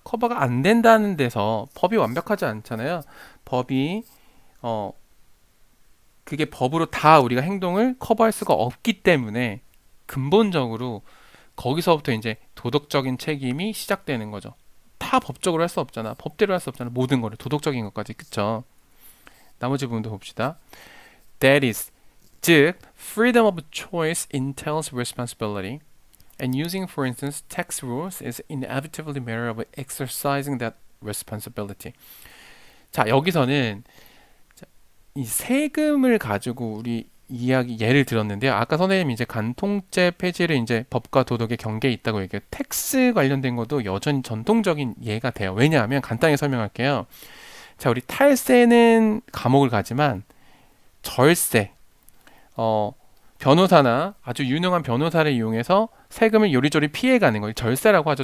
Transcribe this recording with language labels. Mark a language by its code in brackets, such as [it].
[ko] 커버가 안 된다는 데서 법이 완벽하지 않잖아요. 법이 그게 법으로 다 우리가 행동을 커버할 수가 없기 때문에 근본적으로 거기서부터 이제 도덕적인 책임이 시작되는 거죠. 다 법적으로 할 수 없잖아. 법대로 할 수 없잖아. 모든 거를 도덕적인 것까지. 그쵸? 나머지 부분도 봅시다. [en] That is, 즉 freedom of choice entails responsibility. And using, for instance, tax rules is inevitably a matter of exercising that responsibility. [ko] 자, 여기서는 이 세금을 가지고 우리 예를 들었는데요. 아까 선생님이 이제 간통죄 폐지를 이제 법과 도덕의 경계에 있다고 얘기해요. 텍스 관련된 것도 여전히 전통적인 예가 돼요. 왜냐하면 간단히 설명할게요. 자, 우리 탈세는 감옥을 가지만 절세, 변호사나 아주 유능한 변호사를 이용해서 세금을 요리조리 피해가는 거, 절세라고 하죠.